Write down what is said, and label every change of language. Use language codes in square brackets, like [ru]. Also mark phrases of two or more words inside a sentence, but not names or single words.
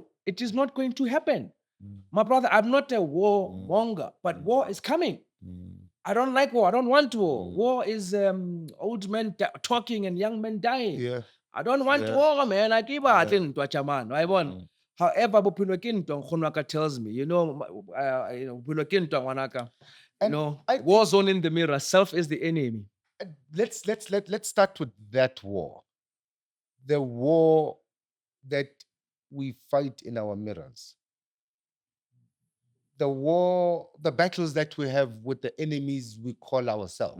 [en] It is not going to happen. My brother, I'm not a war monger, but war is coming. I don't like war. I don't want war. War is old men talking and young men dying. Yeah. I don't want war, man. I give a thing to a man. I want. However, [st] Bophelo ke ntwa, Nkgono wa ka [en] tells me, [st] Bophelo ke ntwa ngwanaka. [en] War zone in the mirror. Self is the enemy. Let's start with that war. The war that we fight in our mirrors. The war, the battles that we have with the enemies we call ourselves.